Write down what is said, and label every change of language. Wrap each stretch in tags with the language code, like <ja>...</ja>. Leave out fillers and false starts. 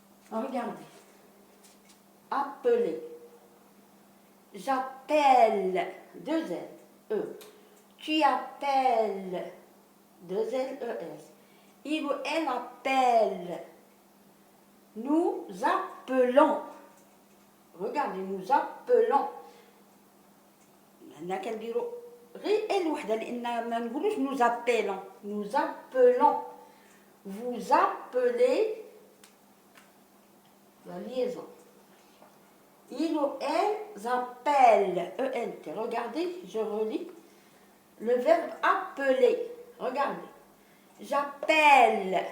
<fr>Regardez. Appeler. J'appelle. Deux L. E. Tu appelles. Deux L, E, S. Il ou elle appelle. Nous appelons. Regardez, nous appelons.</fr> <ar>هنا كنديروا غير ال وحده لان ما نقولوش</ar> <fr>nous appelons. Nous appelons. Vous appelez la liaison. Il ou elle appelle. ENT. Regardez, je relis. Le verbe appeler. Regardez. J'appelle.</fr>